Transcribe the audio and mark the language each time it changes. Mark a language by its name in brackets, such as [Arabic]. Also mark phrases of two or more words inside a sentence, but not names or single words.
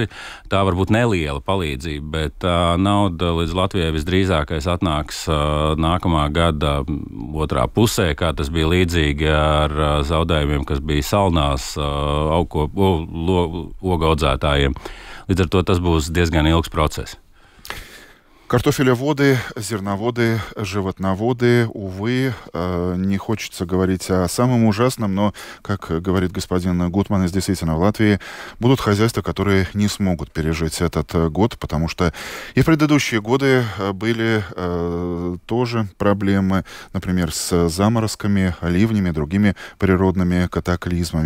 [Latvian] Tā var būt neliela palīdzība, bet tā nauda līdz Latvijai visdrīzākais atnāks nākamā gada otrā pusē, kā tas bija līdzīgi ar zaudējumiem, kas bija salnās ogaudzētājiem. Līdz ar to tas būs diezgan ilgs process. [Russian] Картофелеводы, зерноводы, животноводы, увы, не хочется говорить о самом ужасном, но, как говорит господин Гутманис, действительно, в Латвии будут хозяйства, которые не смогут пережить этот год, потому что и в предыдущие годы были тоже проблемы, например, с заморозками, ливнями, другими природными катаклизмами.